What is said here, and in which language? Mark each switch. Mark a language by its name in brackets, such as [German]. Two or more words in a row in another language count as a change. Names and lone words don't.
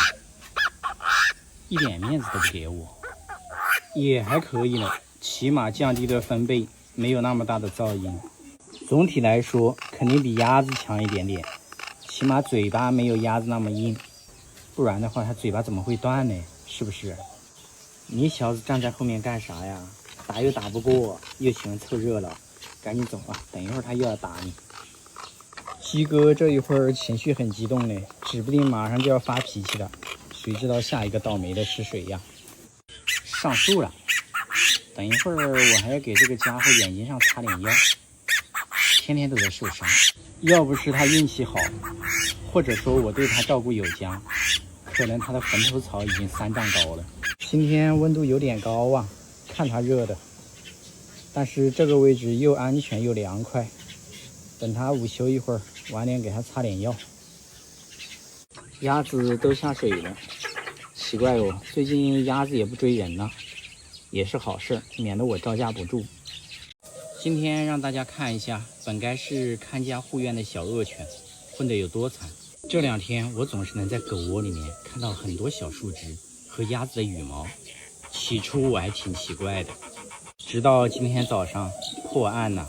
[Chinese] 一點面子都不給我，也還可以了，起碼降低了分貝，沒有那麼大的噪音。總體來說，肯定比鴨子強一點點，起碼嘴巴沒有鴨子那麼硬，不然的話，它嘴巴怎麼會斷呢？是不是？你小子站在後面幹啥呀？打又打不過，又喜歡湊熱鬧，趕緊走啊！等一會兒他又要打你。雞哥這一會兒情緒很激動嘞，指不定馬上就要發脾氣了，誰知道下一個倒霉的是誰呀？上樹了，等一會兒我還要給這個家伙眼睛上擦點藥，天天都在受傷。要不是他運氣好，或者說我对他照顧有加，可能他的墳頭草已經3丈高了。今天溫度有點高啊，看他熱的，但是這個位置又安全又涼快。等他午休一會兒，晚點給他擦點藥。鴨子都下水了，奇怪哦，最近鴨子也不追人了，也是好事，免得我招架不住。今天讓大家看一下，本該是看家護院的小惡犬混得有多慘。這2天我總是能在狗窩裡面看到很多小樹枝和鴨子的羽毛，起初我還挺奇怪的，直到今天早上破案了。